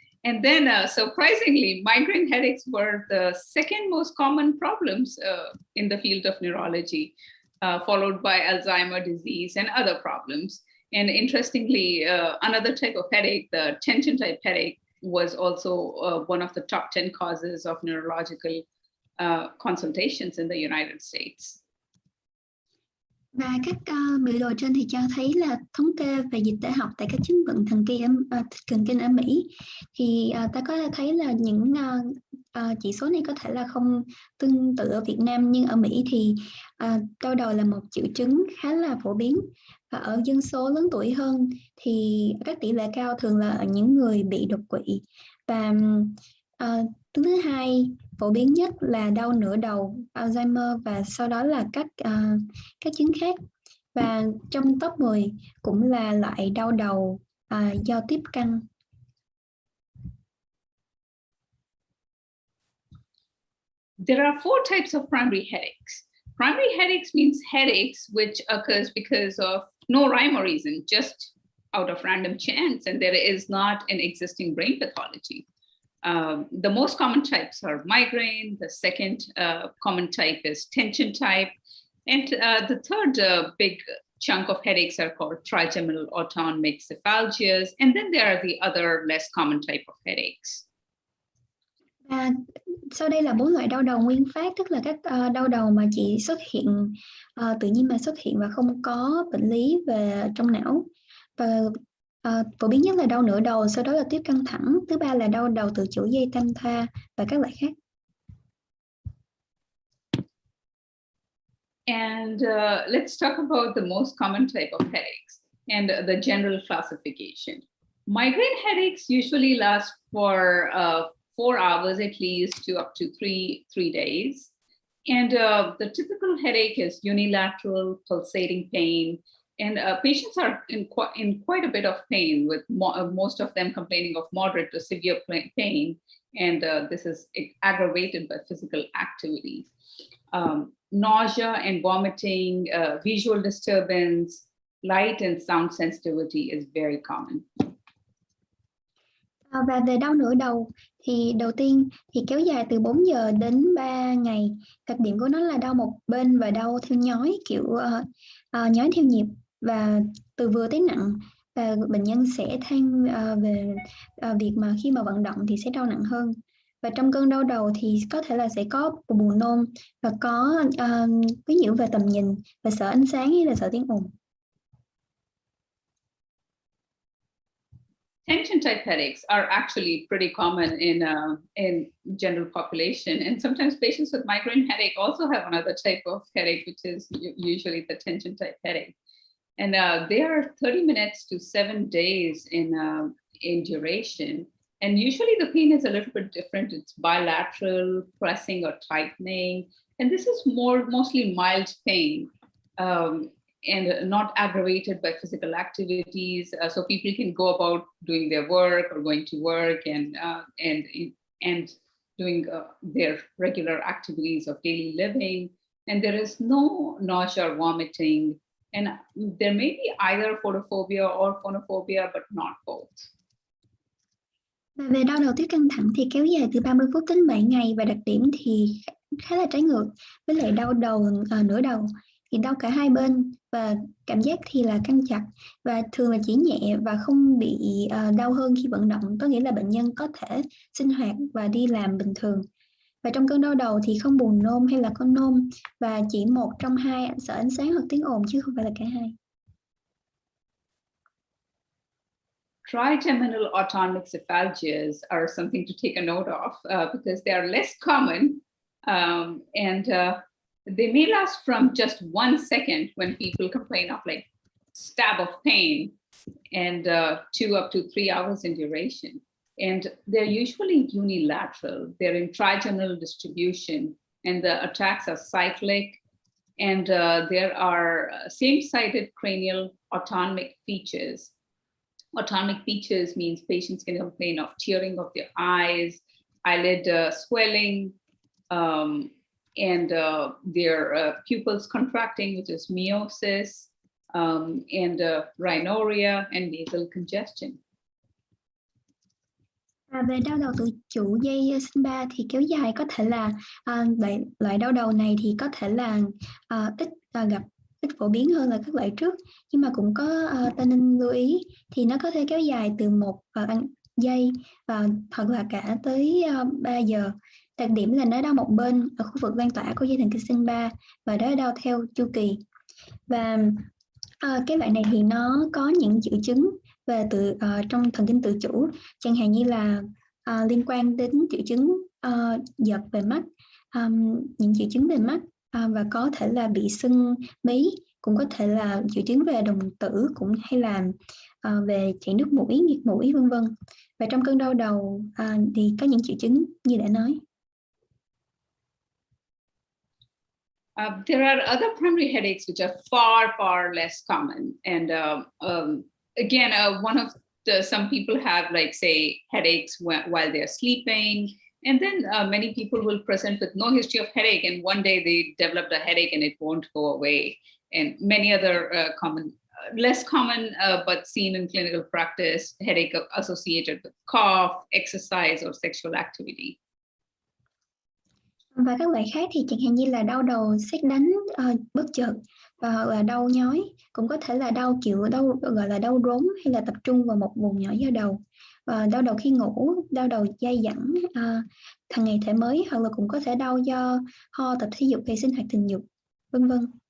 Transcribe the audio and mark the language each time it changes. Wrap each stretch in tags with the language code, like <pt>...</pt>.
<en>And then surprisingly, migraine headaches were the second most common problems in the field of neurology, followed by Alzheimer's disease and other problems. And interestingly, another type of headache, the tension type headache, was also one of the top 10 causes of neurological consultations in the United States.</en> <vi>Và các biểu đồ trên thì cho thấy là thống kê về dịch tễ học tại các chứng bệnh thần kinh ở Mỹ, thì ta có thể thấy là những chỉ số này có thể là không tương tự ở Việt Nam, nhưng ở Mỹ thì đau đầu là một triệu chứng khá là phổ biến, và ở dân số lớn tuổi hơn thì các tỷ lệ cao thường là ở những người bị đột quỵ, và thứ hai phổ biến nhất là đau nửa đầu, Alzheimer, và sau đó là các chứng khác. Và trong top 10 cũng là loại đau đầu do tiếp căn.</vi> <en>There are 4 types of primary headaches. Primary headaches means headaches which occurs because of no rhyme or reason, just out of random chance, and there is not an existing brain pathology. The most common types are migraine. The second common type is tension type. And the third big chunk of headaches are called trigeminal autonomic cephalgias. And then there are the other less common type of headaches.</en> <vi>Sau đây là 4 loại đau đầu nguyên phát, tức là các đau đầu mà chỉ xuất hiện tự nhiên mà xuất hiện và không có bệnh lý về trong não. Và phổ biến nhất là đau nửa đầu, sau đó là tiếp căng thẳng, thứ ba là đau đầu từ chuỗi dây tam thoa và các loại khác.</vi> <en>And let's talk about the most common type of headaches and the general classification. Migraine headaches usually last for 4 hours at least to up to three days. And the typical headache is unilateral pulsating pain. And patients are in quite a bit of pain, with most of them complaining of moderate to severe pain. And this is aggravated by physical activity. nausea and vomiting, visual disturbance, light and sound sensitivity is very common.</en> <vi>Và về đau nửa đầu thì đầu tiên thì kéo dài từ 4 giờ đến 3 ngày. Đặc điểm của nó là đau một bên và đau theo nhói, kiểu nhói theo nhịp và từ vừa tới nặng. Và bệnh nhân sẽ than về việc mà khi mà vận động thì sẽ đau nặng hơn. Và trong cơn đau đầu thì có thể là sẽ có buồn nôn và có quấy nhiễu về tầm nhìn và sợ ánh sáng hay là sợ tiếng ồn.</vi> <en>Tension type headaches are actually pretty common in general population, and sometimes patients with migraine headache also have another type of headache, which is usually the tension type headache. And they are 30 minutes to 7 days in duration. And usually the pain is a little bit different. It's bilateral, pressing or tightening. And this is mostly mild pain and not aggravated by physical activities. So people can go about doing their work or going to work and doing their regular activities of daily living. And there is no nausea or vomiting. And there may be either photophobia or phonophobia, but not both.</en> <vi>Và về đau đầu tuyết căng thẳng thì kéo dài từ 30 phút đến 7 ngày và đặc điểm thì khá là trái ngược với lại đau đầu nửa đầu thì đau cả hai bên và cảm giác thì là căng chặt và thường là chỉ nhẹ và không bị đau hơn khi vận động, có nghĩa là bệnh nhân có thể sinh hoạt và đi làm bình thường. Và trong cơn đau đầu thì không buồn nôn hay là có nôn và chỉ một trong hai, sợ ánh sáng hoặc tiếng ồn chứ không phải là cả hai.</vi> <en>Trigeminal autonomic cephalgias are something to take a note of because they are less common and they may last from just 1 second when people complain of like stab of pain and 2 up to 3 hours in duration. And they're usually unilateral. They're in trigeminal distribution and the attacks are cyclic and there are same-sided cranial autonomic features. Autonomic features means patients can complain of tearing of their eyes, eyelid swelling, and their pupils contracting, which is miosis, and rhinorrhea and nasal congestion.</en> <vi>Về đau đầu tự chủ dây sinh ba thì kéo dài có thể là loại đau đầu này thì có thể là ít phổ biến hơn là các loại trước, nhưng mà cũng có tên nên lưu ý thì nó có thể kéo dài từ 1 giây hoặc là cả tới 3 giờ. Đặc điểm là nó đau một bên ở khu vực lan tỏa của dây thần kinh sinh ba và nó đau theo chu kỳ. Và cái loại này thì nó có những triệu chứng về trong thần kinh tự chủ, chẳng hạn như là liên quan đến triệu chứng giật về mắt, những triệu chứng về mắt và có thể là bị sưng mí, cũng có thể là triệu chứng về đồng tử, cũng hay là về chảy nước mũi, nghẹt mũi vân vân. Và trong cơn đau đầu thì có những triệu chứng như đã nói.</vi> <en>There are other primary headaches which are far less common, and again, one of some people have like say headaches while they're sleeping, and then many people will present with no history of headache, and one day they developed a headache and it won't go away. And many other less common but seen in clinical practice headache associated with cough, exercise, or sexual activity.</en> <vi>Và các loại khác thì chẳng hạn như là đau đầu sét đánh bất chợt hoặc là đau nhói, cũng có thể là đau kiểu gọi là đau rốn hay là tập trung vào một vùng nhỏ do đầu, đau đầu khi ngủ, đau đầu dai dẳng hàng ngày thể mới, hoặc là cũng có thể đau do ho, tập thể dục hay sinh hoạt tình dục, vân vân.</vi>